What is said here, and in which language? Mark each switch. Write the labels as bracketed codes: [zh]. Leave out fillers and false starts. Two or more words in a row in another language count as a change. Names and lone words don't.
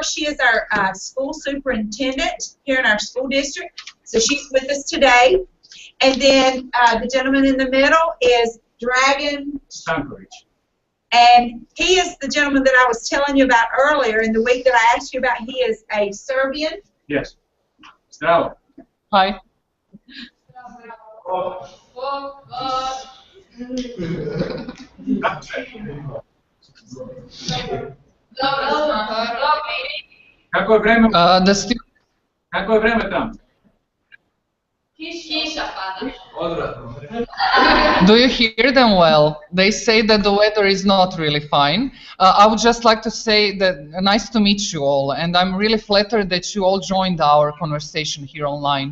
[en] She is our school superintendent here in our school district. So she's with us today. And then the gentleman in the middle is Dragan Stankovic. And he is the gentleman that I was telling you about earlier in the week that I asked you about. He is a Serbian. Yes. [sr] Zdravo. [en] Hi. [sr] Kako je vreme? Kako je vreme tamo? [en] Do you hear them well? They say that the weather is not really fine. I would just like to say that nice to meet you all, and I'm really flattered that you all joined our conversation here online.